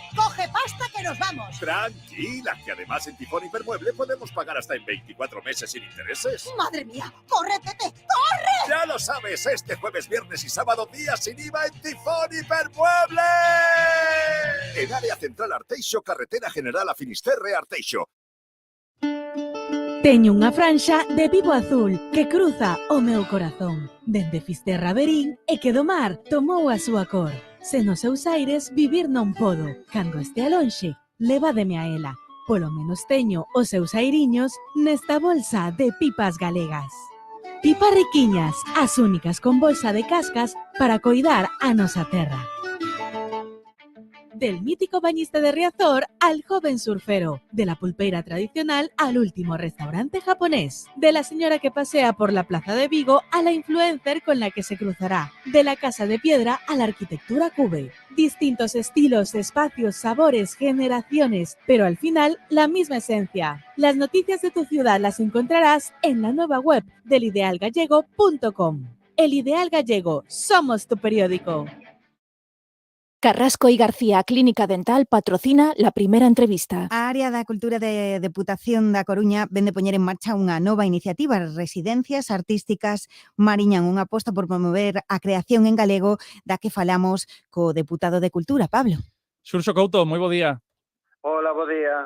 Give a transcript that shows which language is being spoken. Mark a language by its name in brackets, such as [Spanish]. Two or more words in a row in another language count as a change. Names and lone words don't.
[Spanish] Coge pasta que nos vamos. Tranquila, que además en Tifón Hipermueble podemos pagar hasta en 24 meses sin intereses. ¡Madre mía! ¡Corre, Pepe! ¡Corre! Ya lo sabes, este jueves, viernes y sábado días sin IVA en Tifón Hipermueble. En área central Arteixo, carretera general a Finisterre Arteixo. [Galician] Teño unha franxa de vivo azul que cruza o meu corazón. Dende Fisterra a Verín e que do mar tomou a súa cor. Se nos seus aires vivir non podo. Cando estea lonxe, levádeme a ela. Polo menos teño os seus airiños nesta bolsa de pipas galegas. Pipas riquiñas, as únicas con bolsa de cascas para coidar a nosa terra. [Spanish] Del mítico bañista de Riazor al joven surfero, de la pulpeira tradicional al último restaurante japonés, de la señora que pasea por la plaza de Vigo a la influencer con la que se cruzará, de la casa de piedra a la arquitectura cube. Distintos estilos, espacios, sabores, generaciones, pero al final la misma esencia. Las noticias de tu ciudad las encontrarás en la nueva web del idealgallego.com. El Ideal Gallego, somos tu periódico. Carrasco y García Clínica Dental patrocina la primera entrevista. [Galician] A área da Cultura de Deputación da Coruña vende poñer en marcha unha nova iniciativa. Residencias artísticas mariñan unha aposta por promover a creación en galego da que falamos co deputado de Cultura, Pablo. Xurxo Couto, moi bo día. Hola, bo día.